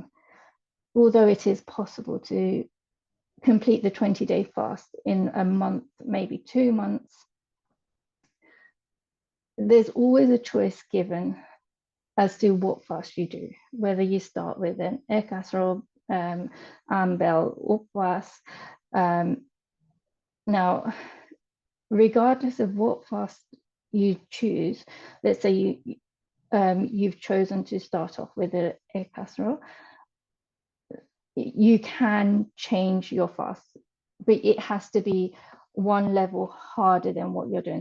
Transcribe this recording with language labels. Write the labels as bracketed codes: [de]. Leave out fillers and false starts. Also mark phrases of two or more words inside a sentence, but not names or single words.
[en] Although it is possible to complete the 20-day fast in a month, maybe 2 months, there's always a choice given as to what fast you do, whether you start with an ekasro, ambel, upvas. Now, regardless of what fast you choose, let's say you've chosen to start off with an ekasro, you can change your fast, but it has to be one level harder than what you're doing.